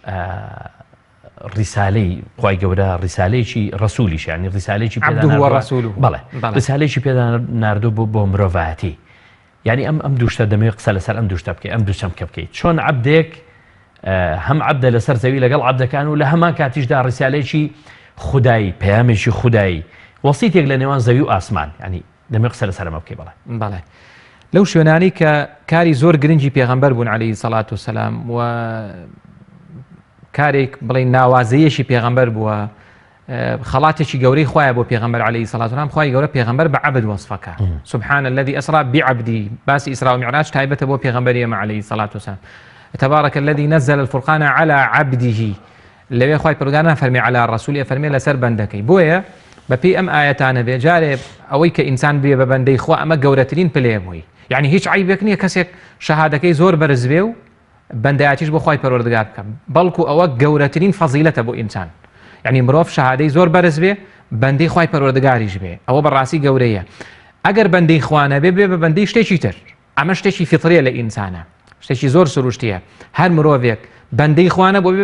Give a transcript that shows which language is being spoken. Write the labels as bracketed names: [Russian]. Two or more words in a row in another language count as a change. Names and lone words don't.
[Central Kurdish] ڕیسالەی خوای گەورە ڕیسالەیەکی ڕەسوولیش ینی ڕیسالەیەکی بەڵێ ڕیسالەیەکی پێدا ناردوو بۆ مرۆڤایەتی یعنی ئەم دووشتە دەمەوێت قسە لەسەر ئەم دووشتە بکەیت ئەم دووشەم کە بکەیت چۆن عەبدێک هەم عەبدە لەسەر زەوی لەگەڵ عەبدەکان و لە هەمان کاتیشدا ڕیسالەیەکی خودایی پەیامێکی خودایی وەسیتێک لە نێوان زەوی و ئاسمان ینی دەمەوێت قسە لەسەر ئەمە بکەی بەڵێ لەو شوێنانی کە کاری زۆر گرنگی پێغەمبەر بوون [Arabic] عەلەیهی سەڵات وسەلام [Central Kurdish] و کارێک بڵێ ناوازەیەشی پێغەمبەر بووە خەڵاتێکی گەورەی خوایە بۆ پێغەمبەر [Arabic] عەلەیهی سەڵات وسەلام [Central Kurdish] خوای گەورە پێغەمبەر بە عەبد وەصفەکە [Arabic] سبحان الذي أسرى بعبدي [Central Kurdish] باسی ئیسرا و میعراج تایبەتە بۆ پێغەمبەری ئێمە [Arabic] عەلەیهی سەڵات وسەلام تبارك الذي نزل الفرقان على عبده [Central Kurdish] لەوێ خوای پەروەردگار نافەرمێ [Arabic] على الرسول [Central Kurdish] فەرمێ لەسەر بەندەکەی بۆیە بەپێی ئەم ئاەتانە بێ جارێ ئەوەی کە ئینسان بێ بە بەندەی خوا ئەمە گەورەترین پلێ بووی یعنی هیچ عیبێک نییە کەسێک شەهادەکەی زۆر بەرز بێ و بەندایەتیش بۆ خوای پەروەردگار بکەم بەڵکو ئەوە گەورەترین فەزیلەتە بۆ ئینسان یعنی مرۆڤ شەهادەی زۆر بەرز بێ بەندەی خوای پەروەردگاریش بێ ئەوە بەڕاستی گەورەیە ئەگەر بەندەی خوانە بێ بێ بە بەندەی شتێکی تر ئەمە شتێکی فیتریە لە ئینسانە شتێکی زۆر سروشتیە هەر مرۆڤێک بەندەی خوانە بۆ بێ